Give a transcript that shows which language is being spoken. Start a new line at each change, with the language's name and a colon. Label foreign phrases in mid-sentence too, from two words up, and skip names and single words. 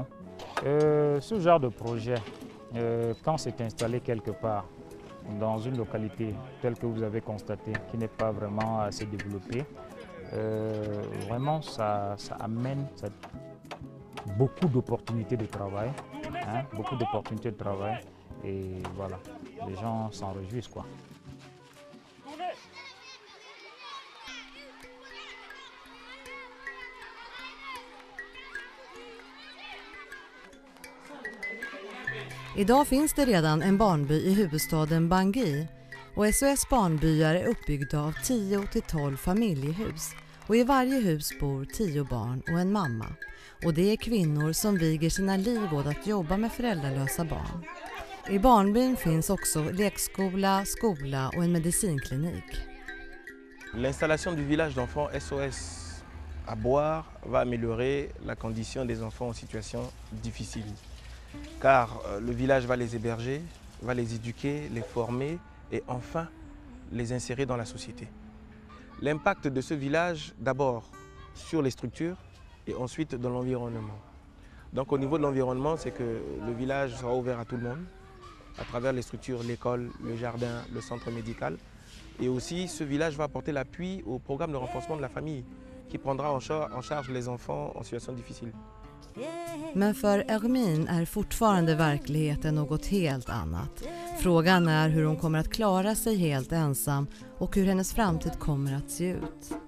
French: Ce genre de projet, quand c'est installé quelque part, dans une localité telle que vous avez constaté, qui n'est pas vraiment assez développée, vraiment ça amène beaucoup d'opportunités de travail, hein, beaucoup d'opportunités de travail, et voilà, les gens s'en réjouissent, quoi.
Swedish: Idag finns det redan en barnby i huvudstaden Bangui, och SOS barnbyar är uppbyggda av 10 till 12 familjehus, och i varje hus bor 10 barn och en mamma, och det är kvinnor som viger sina liv åt att jobba med föräldralösa barn. I barnbyn finns också lekskola, skola och en medicinklinik.
French: L'installation du village d'enfants SOS à Bouar va améliorer la condition des enfants en situation difficile. Car le village va les héberger, va les éduquer, les former et enfin les insérer dans la société. L'impact de ce village, d'abord sur les structures et ensuite dans l'environnement. Donc au niveau de l'environnement, c'est que le village sera ouvert à tout le monde, à travers les structures, l'école, le jardin, le centre médical. Et aussi, ce village va apporter l'appui au programme de renforcement de la famille qui prendra en charge les enfants en situation difficile.
Swedish: Men för Hermine är fortfarande verkligheten något helt annat. Frågan är hur hon kommer att klara sig helt ensam och hur hennes framtid kommer att se ut.